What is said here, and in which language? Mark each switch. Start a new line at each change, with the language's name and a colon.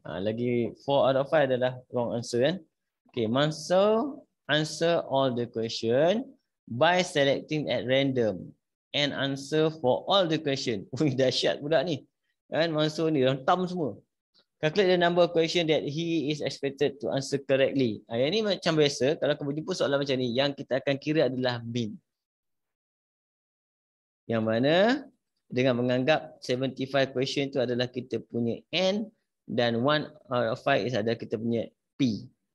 English: Lagi 4 out of 5 adalah wrong answer kan. Okey, answer all the question by selecting at random and answer for all the question.
Malay: Wih, dahsyat budak ni. Kan masuk ni rentam semua.
English: Calculate the number of question that he is expected to answer correctly.
Malay: Yang ni macam biasa, kalau kamu jumpa soalan macam ni, yang kita akan kira adalah mean. Yang mana dengan menganggap 75 question itu adalah kita punya N dan 1 out of 5 is adalah kita punya P.